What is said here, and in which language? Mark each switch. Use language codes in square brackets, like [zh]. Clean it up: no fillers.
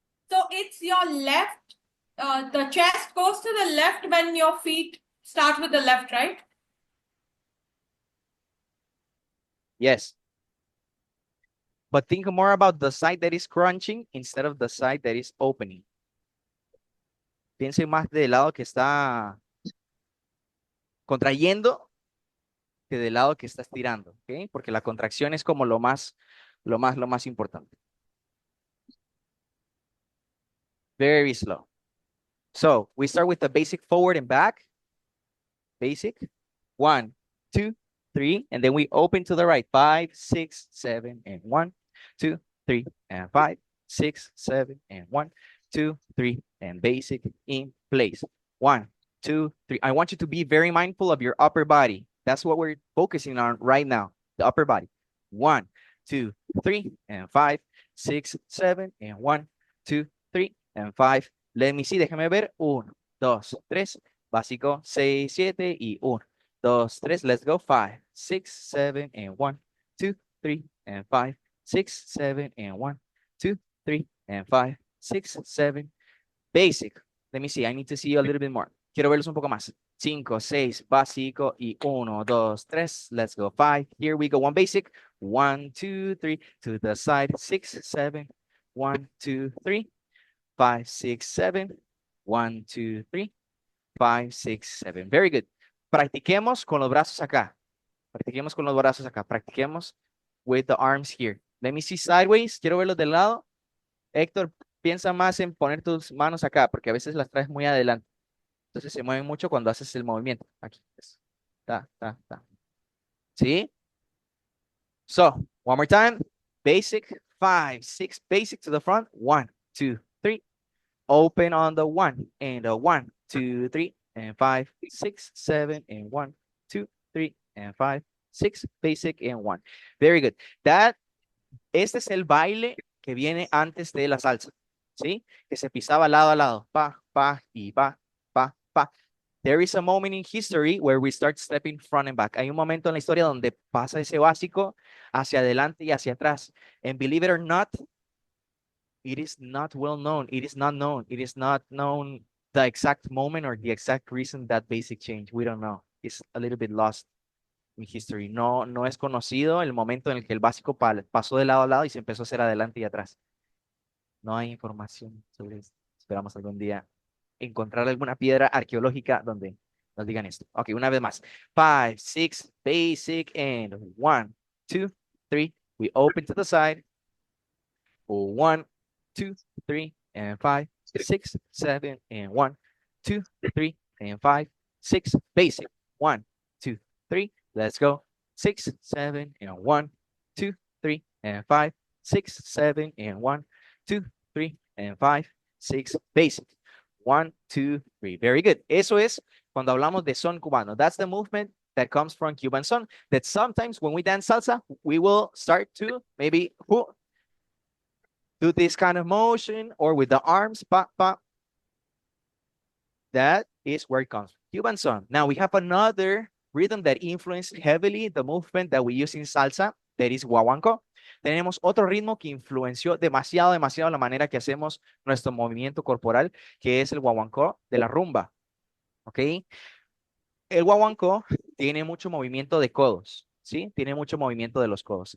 [en] So it's your left, the chest goes to the left when your feet start with the left, right? Yes. But think more about the side that is crunching instead of the side that is opening. [es] Piense más del lado que está contrayendo que del lado que está estirando, ¿ok? Porque la contracción es como lo más importante. [en] Very slow. So we start with the basic forward and back. Basic. 1, 2, 3, and then we open to the right. 5, 6, 7, and 1, 2, 3, and 5, 6, 7, and 1, 2, 3, and basic in place. 1, 2, 3. I want you to be very mindful of your upper body. That's what we're focusing on right now, the upper body. 1, 2, 3, and 5, 6, 7, and 1, 2, 3, and 5. Let me see, [es] déjame ver. 1, 2, 3. Básico, 6, 7 y 1, 2, 3. [en] Let's go. 5, 6, 7, and 1, 2, 3, and 5, 6, 7, and 1, 2, 3, and 5, 6, 7. Basic. Let me see. I need to see you a little bit more. [es] Quiero verlos un poco más. [en] 5, 6, básico y 1, 2, 3. Let's go. 5. Here we go. One basic. 1, 2, 3. To the side. 6, 7. 1, 2, 3. 5, 6, 7. 1, 2, 3. 5, 6, 7. Very good. [es] Practiquemos con los brazos acá. Practiquemos con los brazos acá. Practiquemos [en] with the arms here. Let me see sideways. [es] Quiero verlos del lado. Héctor, piensa más en poner tus manos acá, porque a veces las traes muy adelante. Entonces se mueven mucho cuando haces el movimiento. Aquí. Ta, ta, ta. ¿Sí? [en] So, one more time. Basic. 5, 6. Basic to the front. 1, 2, 3. Open on the 1 and a 1, 2, 3, and 5, 6, 7, and 1, 2, 3, and 5, 6, basic, and 1. Very good. [es] Este es el baile que viene antes de la salsa, ¿sí? Que se pisaba lado a lado, pa, pa, y pa, pa, pa. [en] There is a moment in history where we start stepping front and back. [es] Hay un momento en la historia donde pasa ese básico hacia adelante y hacia atrás. [en] And believe it or not, it is not well known. It is not known. It is not known the exact moment or the exact reason that basic change. We don't know. It's a little bit lost in history. [es] No es conocido el momento en el que el básico pasó de lado a lado y se empezó a hacer adelante y atrás. No hay información sobre esto. Esperamos algún día encontrar alguna piedra arqueológica donde nos digan esto. Ok, una vez más. 5, 6, [en] basic, and [es] 1, 2, 3. [en] We open to the side. 1, 2, 3, and 5, 6, 7, and 1, 2, 3, and 5, 6, basic. 1, 2, 3. Let's go. 6, 7, and 1, 2, 3, and 5, 6, 7, and 1, 2, 3, and 5, 6, basic. 1, 2, 3. Very good. [es] Eso es cuando hablamos de son cubano. [en] That's the movement that comes from Cuban son. That sometimes when we dance salsa, we will start to maybe do this kind of motion or with the arms, pa, pa. That is where it comes from. Cuban son. Now we have another rhythm that influenced heavily the movement that we use in salsa, that is Guaguancó. [es] Tenemos otro ritmo que influenció demasiado la manera que hacemos nuestro movimiento corporal, que es el Guaguancó de la rumba. ¿Ok? El Guaguancó tiene mucho movimiento de codos, ¿sí? Tiene mucho movimiento de los codos.